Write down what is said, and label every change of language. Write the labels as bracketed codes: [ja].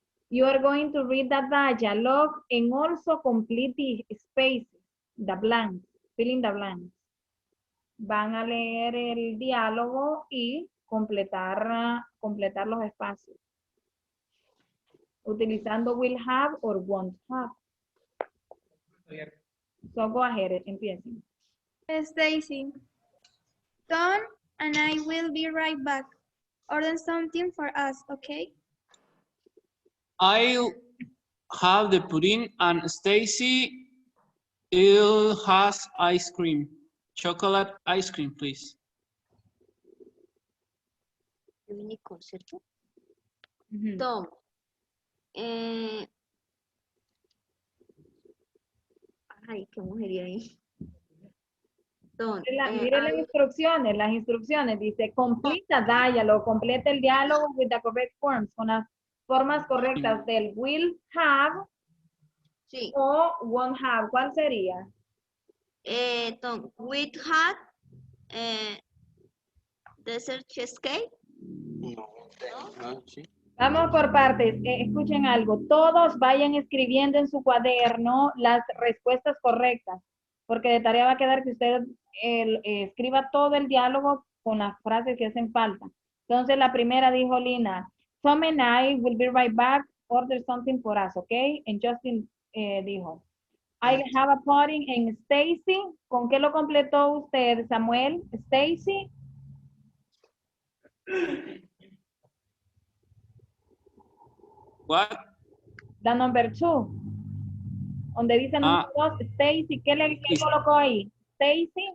[en] You are going to read the dialogue and also complete the spaces, the blanks, fill in the blanks. [es] Van a leer el diálogo y completar los espacios. Utilizando [en] will have or won't have. So go ahead, [es] empiecen. [en] Stacy. Tom and I will be right back. Order something for us, okay? I'll have the pudding and Stacy will has ice cream. Chocolate ice cream, please. [es] Nicole, ¿cierto? Ujú. [en] Tom. [es] Ay, qué mujería ahí. Tom. Mire las instrucciones, dice, [en] complete the dialogue, [es] complete el diálogo [en] with the correct forms, [es] con las formas correctas del will have Sí. o [en] won't have. [es] ¿Cuál sería? [en] Tom, we had dessert cheesecake. [es] Vamos por partes. Escuchen algo. Todos vayan escribiendo en su cuaderno las respuestas correctas, porque de tarea va a quedar que usted escriba todo el diálogo con las frases que hacen falta. Entonces, la primera dijo Lina, [en] Tom and I will be right back, order something for us, okay? And Justin [es] dijo, [en] I have a pudding and Stacy. [es] ¿Con qué lo completó usted, Samuel? [en] Stacy. What? The number 2. [es] Donde dice número 2, Stacy. ¿Qué colocó ahí? Stacy.